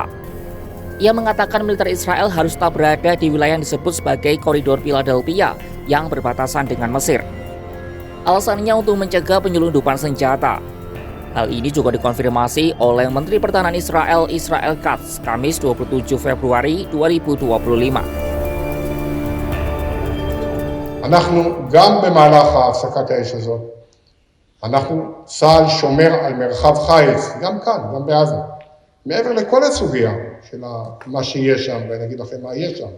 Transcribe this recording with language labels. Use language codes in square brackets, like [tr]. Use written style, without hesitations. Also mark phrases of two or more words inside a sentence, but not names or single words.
[id] Ia mengatakan militer Israel harus tetap berada di wilayah yang disebut sebagai koridor Philadelphia yang berbatasan dengan Mesir. Alasannya untuk mencegah penyelundupan senjata. Hal ini juga dikonfirmasi oleh Menteri Pertahanan Israel Katz, Kamis 27 Februari 2025. [he] אנחנו גם במהלך הפסקת האש הזאת, צה"ל שומר על מרחב חיץ, גם כאן, גם בעזה, מעבר לכל הסוגיה של מה שיש שם, ונגיד לכם מה יש שם.